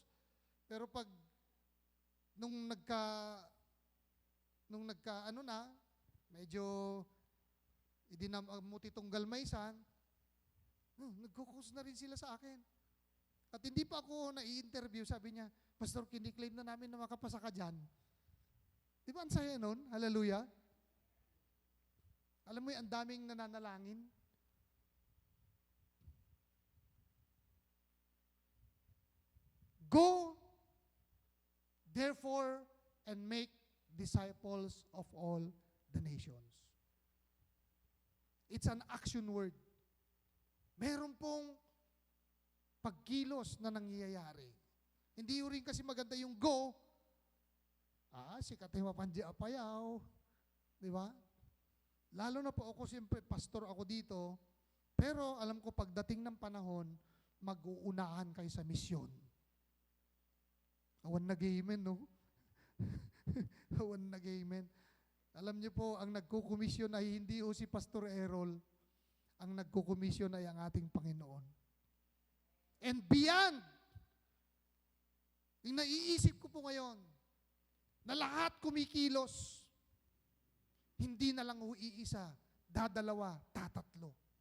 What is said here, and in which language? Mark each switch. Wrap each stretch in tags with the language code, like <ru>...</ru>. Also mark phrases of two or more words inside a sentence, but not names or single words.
<tl>Pero pag nung nagka ano na, medyo idinamuti itong galmaysan, nagko-coach na rin sila sa akin. At hindi pa ako na-i-interview, sabi niya, Pastor, kiniklaim na namin na makapasa ka dyan. Di ba ang saya nun? Hallelujah. Alam mo yung ang daming nananalangin?</tl> <en>Go, therefore, and make disciples of all the nations. It's an action word.</en> <tl>Meron pong pagkilos na nangyayari. Hindi rin kasi maganda yung go, sikat yung mapandya apayaw. Di ba? Lalo na po ako, siyempre, pastor ako dito, pero alam ko pagdating ng panahon, mag-uunahan kayo sa misyon.</tl> <ilo>Awan nag-amen, no? Awan nag-amen.</ilo> <tl>Alam niyo po, ang nagkukomisyon ay hindi o si Pastor Errol. Ang nagkukomisyon ay ang ating Panginoon.</tl> <en>And beyond,</en> <tl>yung naiisip ko po ngayon, na lahat kumikilos, hindi na lang iisa, dadalawa, tatatlo.</tl>